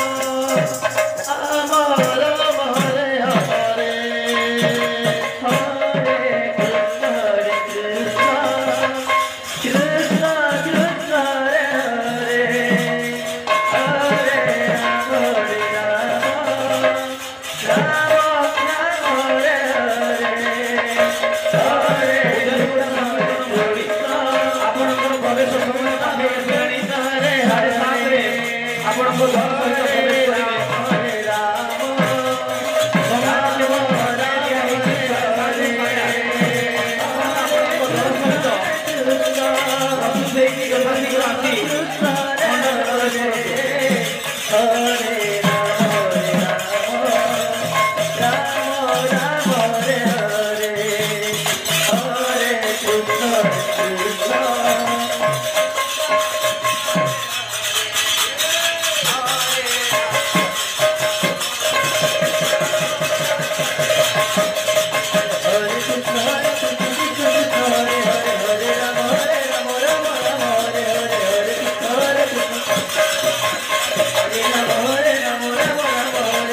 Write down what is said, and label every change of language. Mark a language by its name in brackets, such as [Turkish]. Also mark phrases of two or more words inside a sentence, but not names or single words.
[Sanskrit] राम राम हरे हरे हरे कृष्ण कृष्ण कृष्ण कृष्ण हरे हरे हरे राम हरे राम राम राम हरे हरे [Odia] ଉଜଳୀଗୁଡା ସଂକୀର୍ତ୍ତନ ମଣ୍ଡଳୀ ଆପଣଙ୍କର ପ୍ରବେଶ ସମୟ ପାଖେଇ ଆସିଲାଣି। 7:30ରେ ଆପଣଙ୍କ ଦଳ ସହିତ ପ୍ରବେଶ କରିବେ। [Sanskrit] हरे राम [Odia] ସମାଜ କେବଳ ବଜାୟ ଦିଆହେଇଛି ସରକାରୀ ପାଇଲା। ଆପଣ ଆପଣଙ୍କ ଦଳ ସହିତ ପ୍ରସ୍ତୁତ ହେଇକି ଯଥାଶୀଘ୍ର ଆସି ମଣ୍ଡପ ପ୍ରବେଶ କରନ୍ତୁ। [Sanskrit] हरे राम हरे राम राम हरे हरे हरे कृष्ण कृष्ण हरे कृष्ण कृष्ण हरे हरे हरे राम राम राम हरे हरे हरे कृष्ण हरे कृष्ण हरे राम राम राम हरे